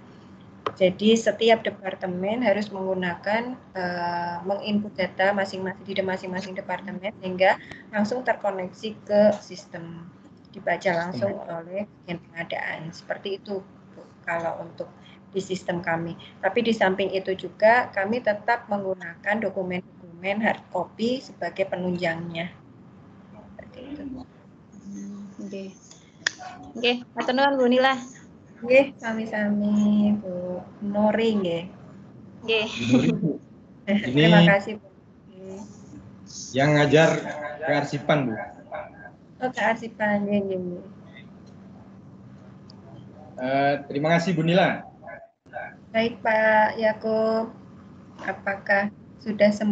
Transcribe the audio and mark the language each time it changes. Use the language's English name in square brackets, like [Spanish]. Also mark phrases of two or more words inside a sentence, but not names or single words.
[Indonesian] Jadi setiap departemen harus menggunakan menginput data masing-masing departemen sehingga langsung terkoneksi ke sistem, dibaca langsung oleh bagian pengadaan. Seperti itu Bu, kalau untuk di sistem kami. Tapi di samping itu juga kami tetap menggunakan dokumen-dokumen hard copy sebagai penunjangnya. Seperti itu. Oke, [Javanese] matur nuwun Bu Nila. Nggih, sami-sami Bu Nori nggih. Nggih. [Indonesian] Terima kasih Bu. Yang ngajar kearsipan Bu. Oh, kearsipan nggih. Terima kasih Bu Nila. Baik Pak Yakub, apakah sudah semua?